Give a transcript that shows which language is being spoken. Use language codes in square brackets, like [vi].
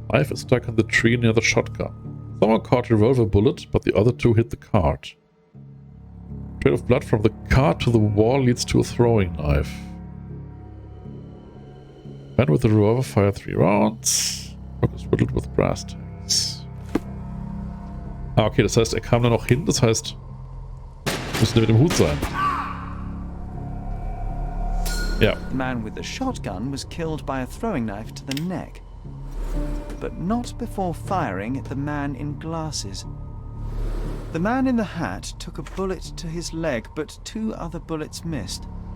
[en] Knife is stuck in the tree near the shotgun. Someone caught a revolver bullet, but the other 2 hit the cart. Trail of blood from the cart to the wall leads to a throwing knife. Man with the revolver fired 3 rounds. Rock is riddled with brass tacks. [de] Okay, das heißt, er kam da noch hin, das heißt, müsste mit dem Hut sein. Ja. [en] The man with the shotgun was killed by a throwing knife to the neck, but not before firing at the man in glasses. The man in the hat took a bullet to his leg, but 2 other bullets missed.